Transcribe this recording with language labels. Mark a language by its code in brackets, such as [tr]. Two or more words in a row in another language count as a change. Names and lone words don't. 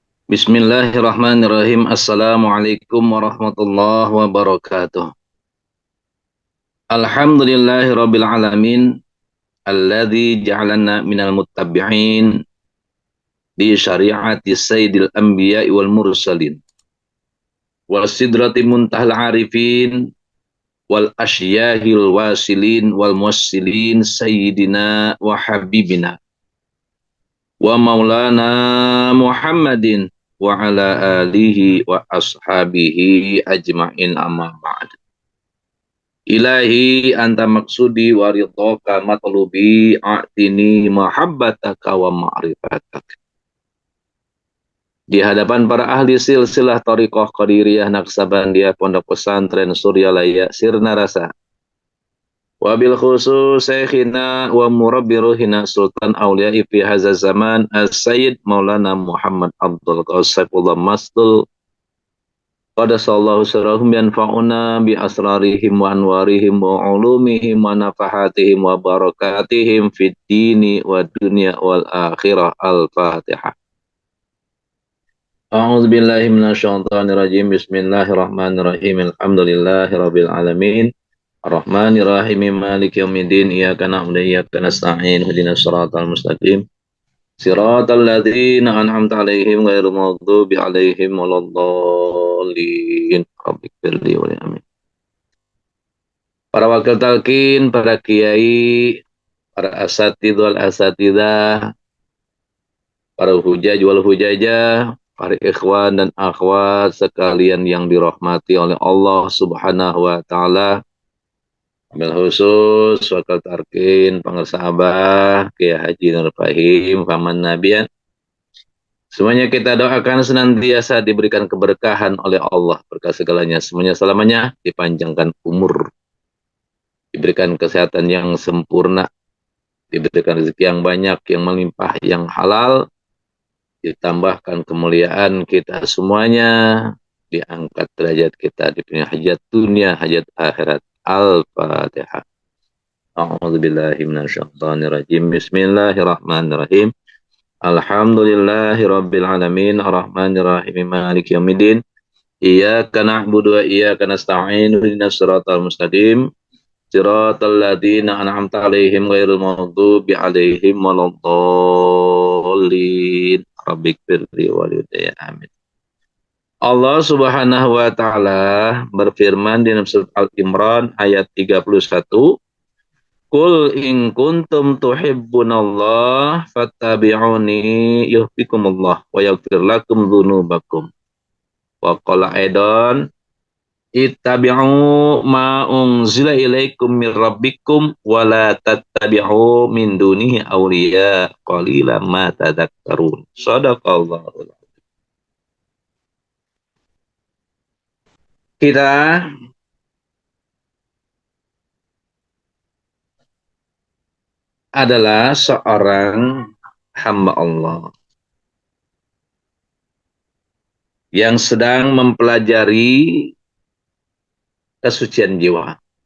[ar] بسم الله الرحمن الرحيم. السلام عليكم ورحمة الله وبركاته. الحمد لله رب العالمين الذي جعلنا من المتبعين في شريعة سيد الأنبياء والمرسلين والسدرة منتهى العارفين والأشهى الواصلين والموصلين سيدنا وحبيبنا ومولانا محمد وعلى آله وأصحابه أجمعين أما بعد. إلهي أنت مقصودي ورضاك مطلوبي أعطني محبتك ومعرفتك. [id] Di hadapan para ahli silsilah Thariqah Qadiriyah Naksabandiyah Pondok Pesantren Suryalaya Sirna Rasa. [ar] وبالخصوص شيخنا ومربي روحنا سلطان أولياء في هذا الزمان السيد مولانا محمد عبد القاسيف الله مستول قدس الله سرهم ينفعنا بأسرارهم وأنوارهم وعلومهم ونفحاتهم وبركاتهم في الدين والدنيا والآخرة. Al-Fatihah. أعوذ بالله من الشيطان الرجيم. بسم الله الرحمن الرحيم. الحمد لله رب العالمين. الرحمن الرحيم. مالك يوم الدين. إياك نعبد وإياك نستعين. اهدنا الصراط المستقيم. صراط الذين أنعمت عليهم غير المغضوب عليهم ولا الضالين. رب اغفر لي ولي آمين. [id] Para wakil talqin, para kiai, para [ar] أساتذ والأساتذة, [id] para [ar] حجاج والحجاجة, [id] para ikhwan dan akhwat sekalian yang dirahmati oleh [ar] الله سبحانه وتعالى. [id] Ambil khusus wakil tarkin, pengersa Abah, Kiai Haji Nur Fahim, Paman Nabian. Semuanya kita doakan senantiasa diberikan keberkahan oleh Allah, berkah segalanya, semuanya selamanya dipanjangkan umur, diberikan kesehatan yang sempurna, diberikan rezeki yang banyak, yang melimpah, yang halal, ditambahkan kemuliaan kita semuanya, diangkat derajat kita di dunia, hajat dunia, hajat akhirat. [ar] Al-Fatihah. أعوذ بالله من الشيطان الرجيم. بسم الله الرحمن الرحيم. الحمد لله رب العالمين. الرحمن الرحيم. مالك يوم الدين. إياك نعبد وإياك نستعين. اهدنا الصراط المستقيم. صراط الذين أنعمت عليهم غير المغضوب عليهم ولا الضالين. رب اغفر لي ولي آمين. الله سبحانه وتعالى [id] berfirman di dalam surat Al-Imran ayat 31, [ar] قل إن كنتم تحبون الله فاتبعوني يحببكم الله ويغفر لكم ذنوبكم. وقال أيضا اتبعوا ما أنزل إليكم من ربكم ولا تتبعوا من دونه أولياء قليلا ما تذكرون. Shadaqallahu. [id] Kita adalah seorang hamba Allah yang sedang mempelajari kesucian jiwa.